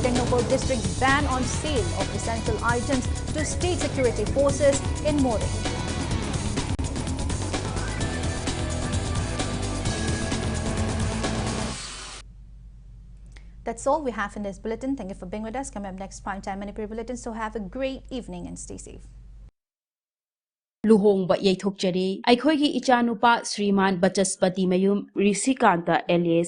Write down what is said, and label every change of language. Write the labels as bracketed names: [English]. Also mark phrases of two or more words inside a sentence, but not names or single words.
[English] Technopol district's ban on sale of essential items to state security forces in More. That's all we have in this bulletin. Thank you for being with us. Coming up next, Primetime Manipur Bulletin. So have a great evening and stay safe. [Manipuri] Luhongba yaithokjari aikhoigi ichanupa Sriman Bachaspati Mayum Risikanta LS